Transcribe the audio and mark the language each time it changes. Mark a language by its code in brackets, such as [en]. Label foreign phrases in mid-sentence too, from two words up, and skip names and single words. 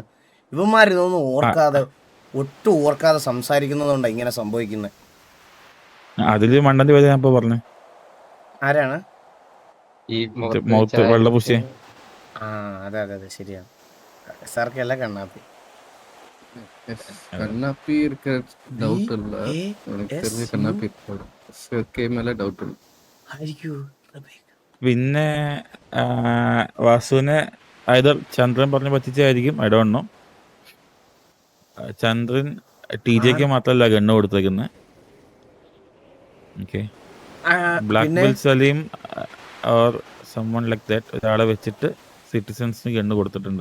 [ml] ഇവന്മാരിതൊന്നും ഓർക്കാതെ, ഒട്ടും ഓർക്കാതെ സംസാരിക്കുന്നതുകൊണ്ടാണ് ഇങ്ങനെ സംഭവിക്കുന്നത്. അതില് മണ്ടന്റെ പേര് ഞാൻ ഇപ്പൊ പറഞ്ഞു. ആരാണ്? ഈ മൗത്ത് വെള്ള പൂശിയെ. ആ അതെ അതെ അതെ ശരിയാണ്. സാർക്കല്ല കണ്ണാപ്പി. [ta] கண்ணாப்பி இருக்க டவுட் இல்ல, எனக்கு தெரிஞ்ச கண்ணாப்பி இருக்காது. SRK மேல டவுட் இல்ல. [ml] പിന്നെ വാസുവിനെ either ചന്ദ്രൻ പറഞ്ഞ് പറ്റിച്ചായിരിക്കും, [en] I don't know. [ml] ചന്ദ്രൻ TJക്ക് മാത്രമല്ല ഗണ്ണ് കൊടുത്തേക്കുന്നത്. ഓക്കെ, ബ്ലാക്ക് ബെൽ സലീം [en] or someone like that [ml] ഒരാളെ വെച്ചിട്ട് സിറ്റിസൺസിന് ഗണ്ണ് കൊടുത്തിട്ടുണ്ട്.